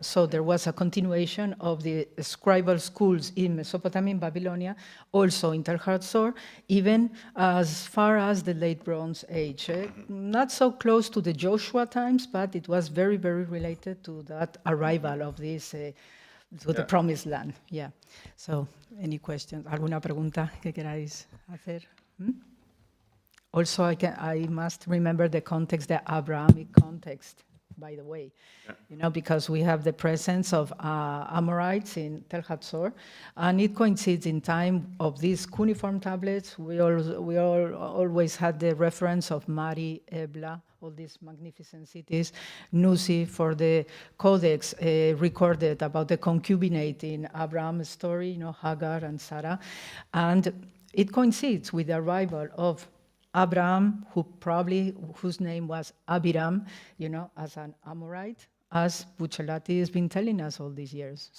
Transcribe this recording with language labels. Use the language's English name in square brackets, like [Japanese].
[English] So there was a continuation of the scribal schools in Mesopotamia and Babylonia, also in Tel Hatzor, even as far as the late Bronze Age. Not so close to the Joshua times, but it was very, very related to that arrival of this, to the Promised Land. Yeah. So, any questions? [Spanish] ¿Alguna pregunta que queráis hacer? [English] Also, I must remember the context, the Abrahamic context, by the way, because we have the presence of Amorites in Tel Hatzor, and it coincides in time of these cuneiform tablets. We always had the reference of Mari, Ebla, all these magnificent cities, Nusi for the codex recorded about the concubinate in Abraham's story, Hagar and Sarah, and it coincides with the arrival of Abraham, whose name was Abiram, as an Amorite, as Bucciolati has been telling us all these years.